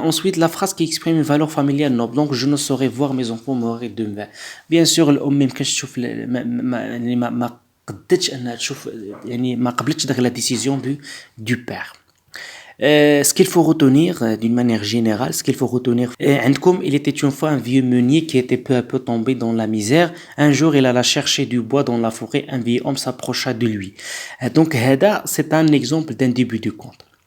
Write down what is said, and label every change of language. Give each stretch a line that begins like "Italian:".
French: Ensuite la phrase qui exprime une valeur familiale noble. Donc je ne saurais voir mes enfants mourir demain.
Arabic: Bien sûr الأم ما يمكنش تشوف ما قدتش انها تشوف يعني ما قبلتش داك
French: la décision du père. Ce qu'il faut retenir d'une manière générale,
Arabic: عندكم,
French: il était une fois un vieux meunier qui était peu à peu tombé dans la misère. Un jour, il alla chercher du bois dans la forêt. Un vieil homme s'approcha de lui. Donc,
Arabic: هذا,
French: c'est un exemple d'un début du conte.